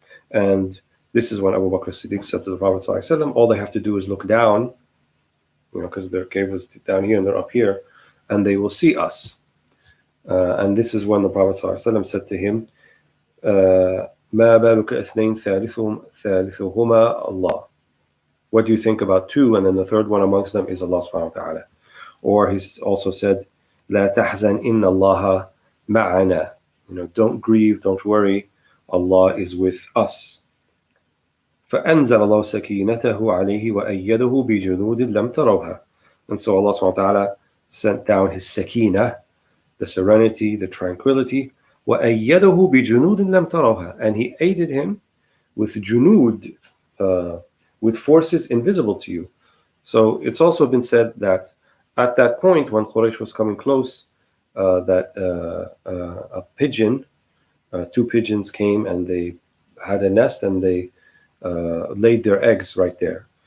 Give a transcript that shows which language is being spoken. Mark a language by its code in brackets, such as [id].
[en] And this is when Abu Bakr as-Siddiq said to the Prophet ﷺ, all they have to do is look down, because their cave was down here and they're up here, and they will see us. And this is when the Prophet ﷺ said to him, [ar] مَا بَالُكَ اثْنَيْنِ ثَالِثُهُمَا اللَّهُ. [en] What do you think about two, and then the third one amongst them is Allah subhanahu wa ta'ala? Or he's also said, [ar] لَا تَحْزَنْ إِنَّ اللَّهَ مَعَنَا. [en] Don't grieve, don't worry, Allah is with us. [ar] فأنزل الله سكينته عليه وأيده بجنود لم تروها. [en] And so Allah subhanahu wa ta'ala sent down His sakina, the serenity, the tranquility, [ar] وأيده بجنود لم تروها. [en] And He aided him with junud, with forces invisible to you. So it's also been said that at that point when Quraysh was coming close, that a pigeon, two pigeons came and they had a nest and they laid their eggs right there.